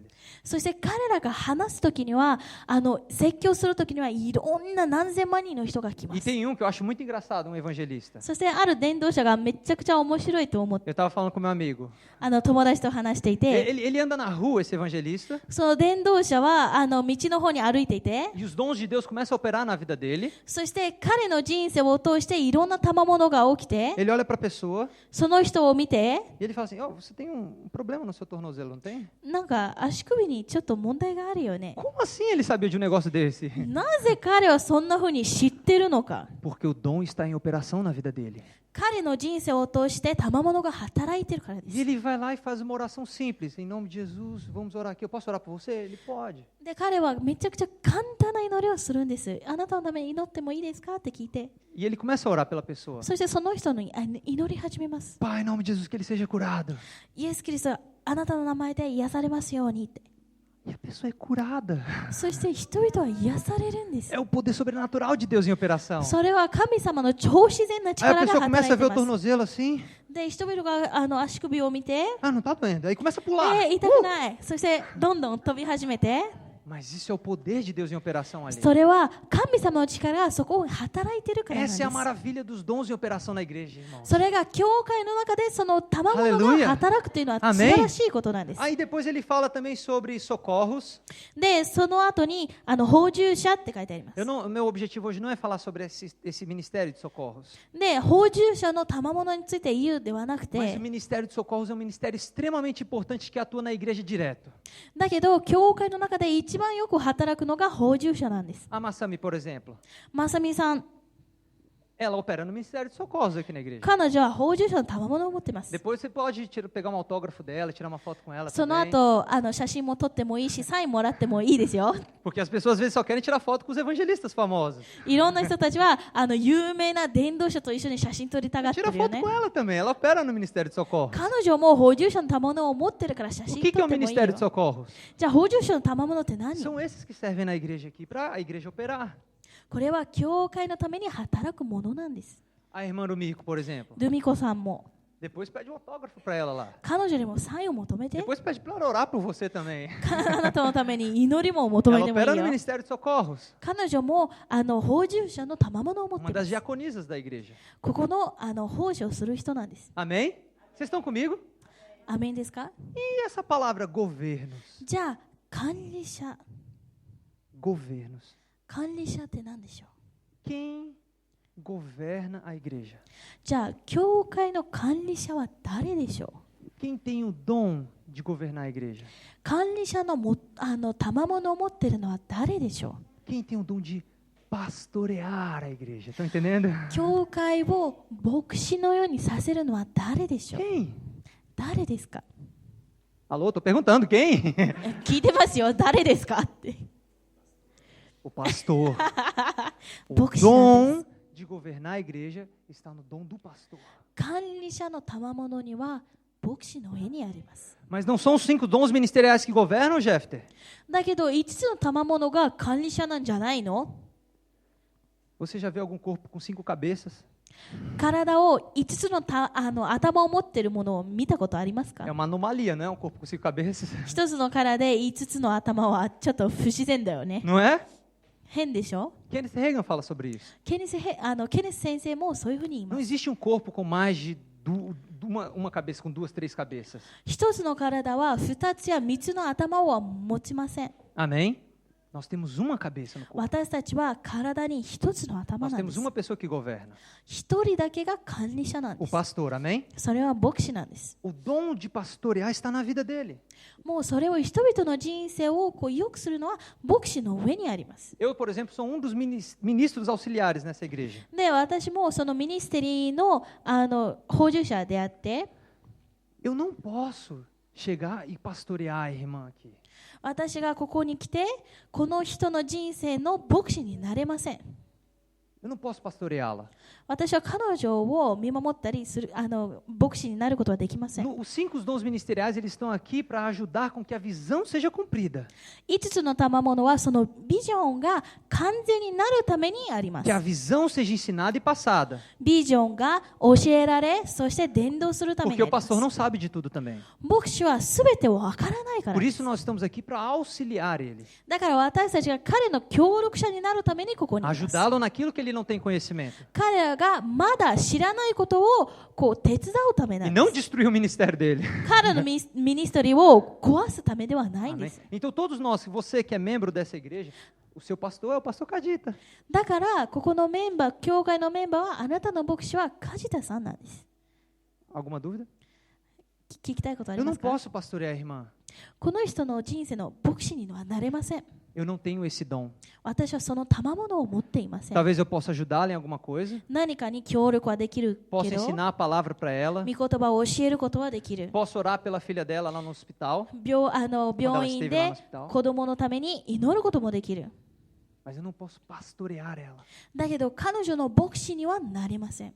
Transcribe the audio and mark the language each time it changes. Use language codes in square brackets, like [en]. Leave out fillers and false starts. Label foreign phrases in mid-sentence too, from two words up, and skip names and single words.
[ja] そして彼らが話すときには説教するときにはいろんな何千万人の人が来ま [pt] E [ja] す。 [pt] tem um que eu acho muito engraçado, um evangelista. [ja] そしてある伝道者がめちゃくちゃ面白いと思って [pt] Eu estava falando com meu amigo. [ja] 友達と話していて、 [pt] Ele anda na rua, esse evangelista, [ja] その伝道者は道の方に歩いていて、 [pt] e os dons de Deus começam a operar na vida dele. [ja] そして彼の人生を通していろんな賜物が起きて、 [pt] Ele olha para a pessoa [ja] その人を見て [pt] e ele fala assim: "Oh, você tem um problema no seu tornozelo, não tem?" [ja] なんか足首にちょっと問題があるよね。 [pt] Como assim ele sabia de um negócio desse? [ja] なぜ彼はそんな風に知ってるのか。 [pt] Porque o dom está em operação na vida dele. [ja] 彼の人生を通して賜物が働いてるからで [pt] E [ja] す。 [pt] ele vai lá e faz uma oração simples. Em nome de Jesus, vamos orar aqui. Eu posso orar por você? Ele pode. [ja] で彼はめちゃくちゃ簡単な祈りをするんです。あなたのために祈ってもいいですかって聞いて、 [pt] E ele começa a orar pela pessoa. [ja] そしてその人に祈り始めます。 [pt] Pai, em nome de Jesus, que ele seja curado. [ja] イエス・キリストはあなたの名前で癒されますようにって。 [pt] E a pessoa é curada. [ja] そして人々は癒されるんです。 [pt] É o poder sobrenatural de Deus em operação. [ja] それは神様の超自然な [pt] Aí a [ja] 力が [pt] pessoa [ja] 働 [pt] começa a [ja] い [pt] ver [ja] て [pt] o [ja] います。 [pt] tornozelo assim. [ja] で人々が足首を見て、 [pt] Ah, não tá doendo. Aí começa a pular. [ja] 痛くない。そしてどんどん飛び始めて、 [pt] Mas isso é o poder de Deus em operação ali. [ja] それは神様の力がそこに働いてるからなんで [pt] Essa é a [ja] す。 [pt] maravilha dos dons em operação na igreja, irmão. [ja] それが教会の中でその賜物 [pt] Aleluia. [ja] が働くというのは素 [pt] Amém. [ja] 晴らしいことなんです。 [pt] Aí depois ele fala também sobre socorros. [ja] で、その後に補充者って書いてあります。 [pt] Meu objetivo hoje não é falar sobre esse ministério de socorros. [ja] で、補充者の賜物について言うではなく [pt] Mas o [ja] て、 [pt] ministério de socorros é um ministério extremamente importante que atua na igreja direto. [ja] だけど教会の中で一番よく働くのが補充者なんです。 [pt] A Massami, por exemplo, [ja] まさみさん、 [pt] ela opera no ministério de socorros aqui na igreja. [ja] 彼女は補充者の賜物を持っています。 [pt] Depois você pode pegar um autógrafo dela, tirar uma foto com ela [ja] その [pt] também. [ja] 後写真も撮ってもいいし、サインもらってもいいですよ。 [pt] Porque as pessoas às vezes só querem tirar foto com os evangelistas famosos. [ja] いろんな人たちは有名な伝道者と一緒に写真撮りたがって [pt] Tira [ja] るよ [pt] foto [ja] ね [pt] com。ela também, ela opera no ministério de socorros. [ja] 彼女も補充者の賜物を持ってるから写 [pt] O [ja] 真 [pt] que [ja] 撮 [pt] é [ja] っ [pt] o [ja] てもいい [pt] ministério de [ja] よ。 [pt] socorros? [ja] じゃあ補充者の賜物って何？ [pt] São esses que servem na igreja aqui para a igreja operar. [ja] これは教会のために働くものなんです。 [pt] A irmã do Mico, por exemplo. [ja] ルミコさんも [pt] Depois pede um autógrafo para ela lá. [ja] 彼女にもサインを求めて、 [pt] Depois pede para ela orar por você também. [ja] あなたのために祈りも求 [pt] Ela [ja] めてもいい [pt] opera no [ja] よ。 [pt] ministério de socorros. [ja] 彼女も補充者の賜物を持って [pt] Uma [ja] いま [pt] das [ja] す。 [pt] diaconisas da igreja. [ja] ここの奉仕をする人なんです。 [pt] Amém? Vocês estão comigo? [ja] アメンですか？ [pt] E essa palavra governos? [ja] じゃあ管理者。 [pt] Governos. [ja] 管理者って何でしょう？ [pt] Quem governa a igreja? [ja] じゃあ教会の管理者は誰でしょう？ [pt] Quem tem o dom de governar a igreja? [ja] 管理者の賜物を持っているのは誰でしょう？ [pt] Quem tem o dom de pastorear a igreja? Estão entendendo? [ja] 教会を牧師のようにさせるのは誰でしょう？ [pt] Quem? [ja] 誰ですか？ [pt] Alô, tô perguntando, quem? [ja] 聞いてますよ。誰ですかって。 [pt] O pastor. O [ja] 牧師 [pt] dom de governar a igreja está no dom do pastor. [ja] 管理者の賜物には牧師の上にあります。 [pt] Mas não são os 5 dons ministeriais que governam, Jefter? [ja] だけど5つの賜物が管理者なんじゃないの？ [pt] Você já viu algum corpo com 5 cabeças? [ja] 体を5つの頭を持っているものを見たことありますか [pt] É uma anomalia, não é? Um corpo com 5 cabeças. [ja] 一つの体で5つの頭はちょっと不自然だよね。 [pt] Não é? [ja] 変でしょ [pt] Kenneth Reagan fala sobre isso. [ja] ケネス先生もそういうふうに言い [pt] Não [ja] ます。 [pt] existe um corpo com mais de uma cabeça, com 2, 3 cabeças. [ja] 一つの体は2つや3つの頭を持ちません。 [pt] Amém? Nós temos uma cabeça no corpo. [ja] 私たちは体に1つの頭 [pt] Nós [ja] なんで [pt] temos [ja] す。 [pt] uma pessoa que governa. [ja] 1 人だけが管理者なんで [pt] O [ja] す。 [pt] pastor, amém? [ja] それは牧師なんです。 [pt] O dom de pastorear está na vida dele. [ja] もうそれを人々の人生を良くするのは牧師の上にあります。 [pt] Eu, por exemplo, sou um dos ministros auxiliares nessa igreja. [ja] で、私もそのミニステリーの補助者であって、 [pt] Eu não posso chegar e pastorear a irmã aqui. [ja] 私がここに来て、この人の人生の牧師になれません。 [pt] Eu não posso pastoreá-la. [ja] 私は彼女を見守ったりする牧師になることはできません。 [pt] Os 5 dons ministeriais eles estão aqui para ajudar com que a visão seja cumprida. [ja] 5 つの賜物はそのビジョンが完全になるためにありま [pt] Que [ja] す。 [pt] a visão seja ensinada e passada. [ja] ビジョンが教えられ、そして伝道するために [pt] Porque [ja] あ [pt] o [ja] ります。 [pt] pastor não sabe de tudo também. [ja] 牧師は全てわからないから [pt] Por [ja] です。 [pt] isso nós estamos aqui para auxiliar ele. [ja] だから私たちが彼の協力者になるためにここにいます。 [pt] Ajudá-lo naquilo que ele não tem conhecimento. [ja] 彼らがまだ知らないことを手伝うためな [pt] E [ja] んで [pt] não [ja] す。 [pt] destruir o ministério dele. [ja] 彼のミニストリーを壊すためではないん [pt] Amém? [ja] です。 [pt] Então todos nós, você que é membro dessa igreja, o seu pastor é o pastor Cadita. [ja] だからここのメンバー、教会のメンバーはあなたの牧師は梶田さんなんです。 [pt] Alguma dúvida? [ja] 聞きたいことあり [pt] Eu [ja] ま [pt] não [ja] すか？ [pt] posso pastorear a irmã. [ja] この人の人生の牧師にはなれません。 [pt] Eu não tenho esse dom. [ja] 私はその賜物を持っていません。 [pt] Talvez eu possa ajudá-la em alguma coisa. [ja] 何かに協力はできる [pt] Posso [ja] けど、 [pt] ensinar a palavra para ela. [ja] 御言葉を教えることはできる。 [pt] Posso orar pela filha dela lá no hospital. [ja] 病院で子供のために祈ることもできる。 [pt] Mas eu não posso pastorear ela. [ja] だけど彼女の牧師にはなれません。